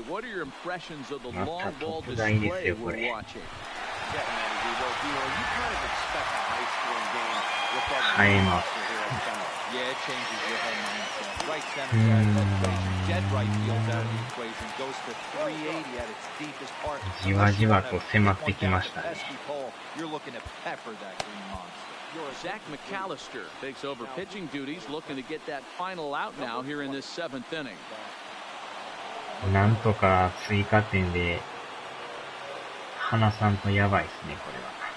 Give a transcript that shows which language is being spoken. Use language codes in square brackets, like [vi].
[en] What are your impressions of the long ball display we're watching? Yeah, Manny, you kind of expect a high-scoring game with that monster here at center. Yeah, it changes your whole mindset. Right center out of the equation, dead right field out of the equation, goes to 380 at its deepest part. [ja] じわじわと迫ってきましたね。 [en] You're looking to pepper that green monster. Zach McAllister takes over pitching duties, looking to get that final out now here in this 7th inning. [ja] なんとか追加点で離さんとやばいですね、これは。